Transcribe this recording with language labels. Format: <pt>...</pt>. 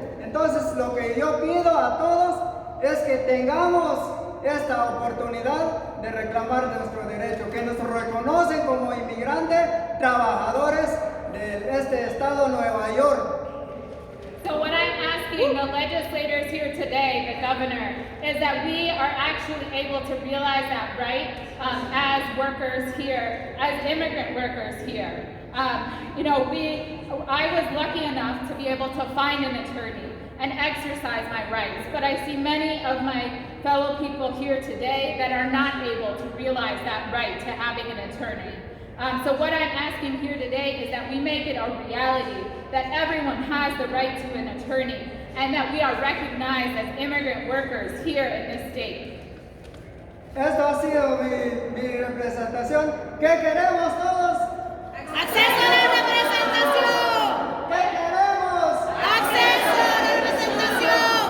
<es>Entonces lo que yo pido a todos es que tengamos esta oportunidad de reclamar nuestro derecho, que nos reconocen como inmigrantes, trabajadores de este estado Nueva York.</es> <en>So what I'm asking the legislators here today, the governor, is that we are actually able to realize that right as workers here, as immigrant workers here. I was lucky enough to be able to find an attorney and exercise my rights, but I see many of my fellow people here today that are not able to realize that right to having an attorney. So what I'm asking here today is that we make it a reality that everyone has the right to an attorney and that we are recognized as immigrant workers here in this state.</en> <es>Esto ha sido mi representación. ¿Qué queremos todos? ¡Acceso a la representación! ¿Qué queremos? ¡Acceso a la representación!</es>